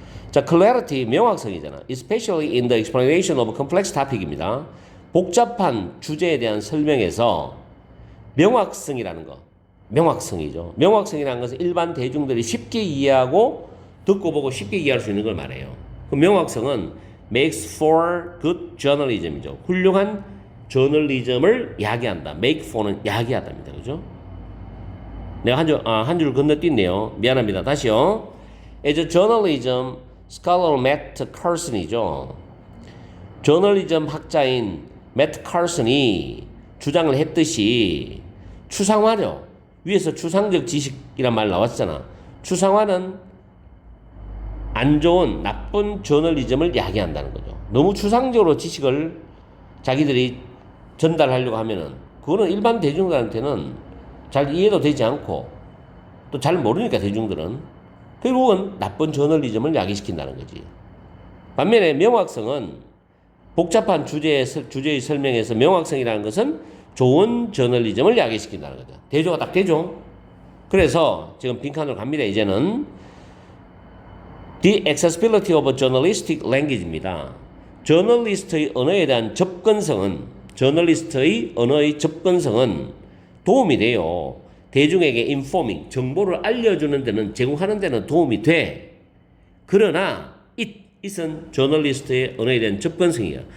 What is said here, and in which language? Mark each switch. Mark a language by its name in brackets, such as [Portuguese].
[Korean] 자, clarity, 명확성이잖아. [English] Especially in the explanation of a complex topic입니다. [Korean] 복잡한 주제에 대한 설명에서 명확성이라는 거. 명확성이죠. 명확성이라는 것은 일반 대중들이 쉽게 이해하고 듣고 보고 쉽게 이해할 수 있는 걸 말해요. 그 명확성은 [English] makes for good journalism이죠. [Korean] 훌륭한 저널리즘을 야기한다. make for는 야기하다입니다. 그죠? 내가 한 줄 건너뛰네요. 미안합니다. 다시요. [English] As a journalism scholar Matt Carson이죠. [Korean] 저널리즘 학자인 매트 카슨이 주장을 했듯이 추상화죠. 위에서 추상적 지식이란 말 나왔잖아. 추상화는 안 좋은 나쁜 저널리즘을 야기한다는 거죠. 너무 추상적으로 지식을 자기들이 전달하려고 하면은 그거는 일반 대중들한테는 잘 이해도 되지 않고 또 잘 모르니까 대중들은 결국은 나쁜 저널리즘을 야기시킨다는 거지. 반면에 명확성은 복잡한 주제의 설명에서 명확성이라는 것은 좋은 저널리즘을 야기시킨다는 거죠. 대조가 딱 되죠. 그래서 지금 빈칸으로 갑니다. 이제는 [English] The accessibility of journalistic language입니다. [Korean] 저널리스트의 언어에 대한 저널리스트의 언어의 접근성은 도움이 돼요. 대중에게 informing, 정보를 알려주는 데는, 제공하는 데는 도움이 돼. 그러나 it은 저널리스트의 언어에 대한 접근성이야.